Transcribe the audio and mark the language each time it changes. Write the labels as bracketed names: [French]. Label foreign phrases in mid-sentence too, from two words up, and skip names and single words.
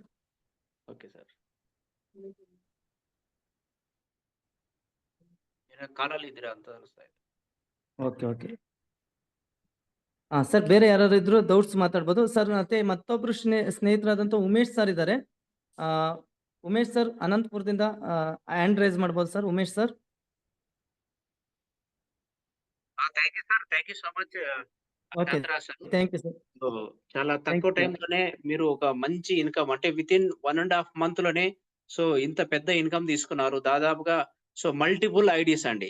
[English] okay sir. [Kannada] ಕಾಲಲ್ಲಿ ಇದ್ದೀರಾ ಅಂತ ಅನಿಸ್ತಾ ಇದೆ. [English] okay. sir [Kannada] ಬೇರೆ ಯಾರು ಇದ್ರು ಡೌಟ್ಸ್ ಮಾತಾಡ್ಬೋದು ಸರ್. ಮತ್ತೆ ಮತ್ತೊಬ್ರು ಸ್ನೇಹಿತರಾದಂತ ಉಮೇಶ್ ಸರ್ ಇದ್ದಾರೆ. ಉಮೇಶ್ ಸರ್ ಅನಂತಪುರದಿಂದ [English] hand raise [Kannada] ಮಾಡ್ಬೋದು ಸರ್. ಉಮೇಶ್ ಸರ್. [English] thank you sir. thank you so much. okay. thank you sir. [Telugu] చాలా తక్కువ టైంలోనే మీరు ఒక మంచి ఇన్కమ్ అంటే [English] within 1.5 month [Telugu] లోనే సో ఇంత పెద్ద ఇన్కమ్ తీసుకున్నారు. దాదాపుగా [English] so multiple IDs [Telugu] అండి.